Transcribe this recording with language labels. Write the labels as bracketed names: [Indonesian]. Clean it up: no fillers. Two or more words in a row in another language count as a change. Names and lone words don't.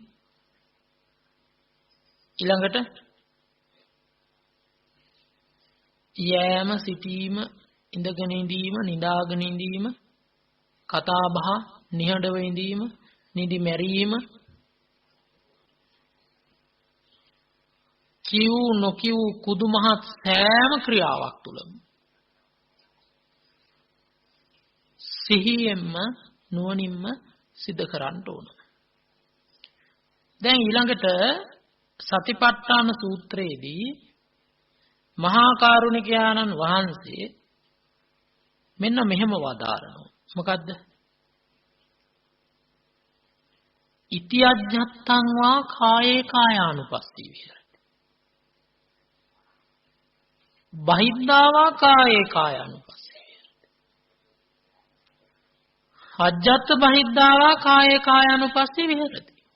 [Sinhala] ඊළඟට යෑම සිටීම ඉඳගෙන ඉඳීම නිදාගෙන ඉඳීම කතා බහ නිහඬව ඉඳීම නිදි මැරීම කිව් නොකිව් කුදු මහත් සෑම ක්‍රියාවක් තුළම සිහියෙන්ම නුවණින්ම සිදු කරන්න ඕන. දැන් ඊළඟට සතිපට්ඨාන සූත්‍රයේදී මහා කරුණිකයාණන් වහන්සේ මෙන්න මෙහෙම වදාරනවා. මොකද්ද? [Pali] ඉති අජ්ජත්තං වා කායේ කායානුපස්සී විහෙරති. බහිද්ධා වා කායේ කායානුපස්සී විහෙරති. අජ්ජත් බහිද්ධා වා කායේ කායානුපස්සී විහෙරති.